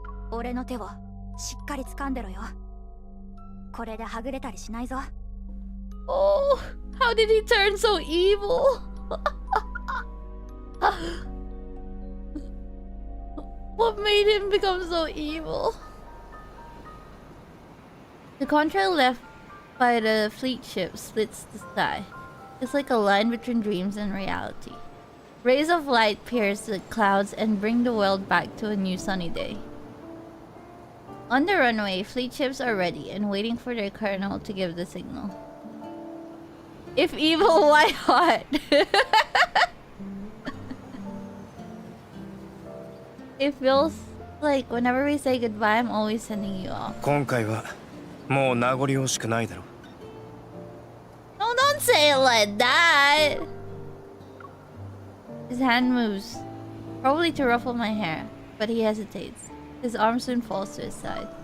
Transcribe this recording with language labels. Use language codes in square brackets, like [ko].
[ja] 俺の手をしっかり掴んでろよ。これではぐれたりしないぞ。 [en] Oh, how did he turn so evil? What made him become so evil? The contrail left by the fleet ship splits the sky. It's like a line between dreams and reality. Rays of light pierce the clouds and bring the world back to a new sunny day. On the runway, fleet ships are ready and waiting for their colonel to give the signal. If evil, why hot? It feels like whenever we say goodbye, I'm always sending you off. [ja] 今回はもう名残惜しくないだろ。 [en] No, don't say it like that. His hand moves Probably to ruffle my hair, but he hesitates. His arm soon falls to his side.